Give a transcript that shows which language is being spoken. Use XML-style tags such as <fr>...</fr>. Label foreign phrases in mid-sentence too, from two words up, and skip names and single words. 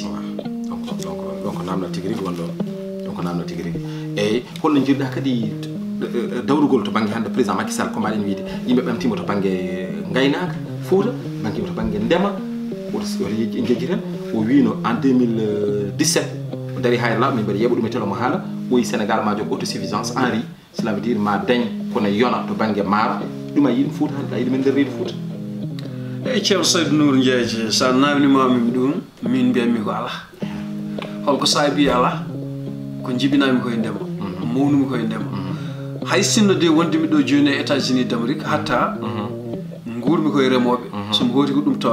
<ff>donc namno tigui rigui wonɗon donc namno tigui rigui eyyi holno jiiruɗa kadi dawrugol to banggue hande président Macky Sall ko mbaɗen wiide yimɓe ɓamtima to banggue gaynaka Fouta ɓamtima to banggue ndema oto jejjiren o wino en 2017 o dari hayre laaɓa min mbaɗa yeeɓa ɗum e télé mo haala o wi Sénégal ma jog</ff> <fr>autosuffisance en riz cela veut dire</fr> <ff>ma dañ kono yona to banggue maaro ɗum a yiɗum Fouta hande a yiɗumen nder reedu Fouta eyyi ceerno Saydou Nour Ndiaye sa namdimami ɗum min mbiyatmi ko ala holko saabi ala ko jibinami koye ndema mawnumi koye ndema hay sinno de wondemi ɗo joni e États-Unis d'Amérique hatta guurmi koye remoɓe somi hooti ko ɗum</ff>